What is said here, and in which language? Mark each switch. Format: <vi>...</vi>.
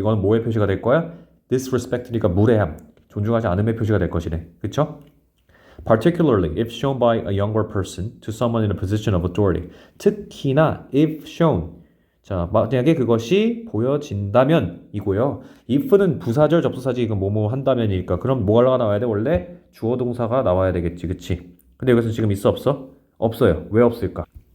<ko>이거는 뭐의 표시가 될 거야? Disrespect니까 무례함, 존중하지 않음의 표시가 될 것이네. 그쵸?</ko> <en>Particularly if shown by a younger person to someone in a position of authority.</en> <ko>특히나</ko> <en>if shown.</en> <ko>자, 만약에 그것이 보여진다면 이고요. if는 부사절 접수사지 이건 뭐뭐 한다면이니까 그럼 뭐가 나와야 돼? 원래 주어 동사가 나와야 되겠지, 그치? 근데 여기서 지금 있어 없어? 없어요. 왜 없을까?</ko>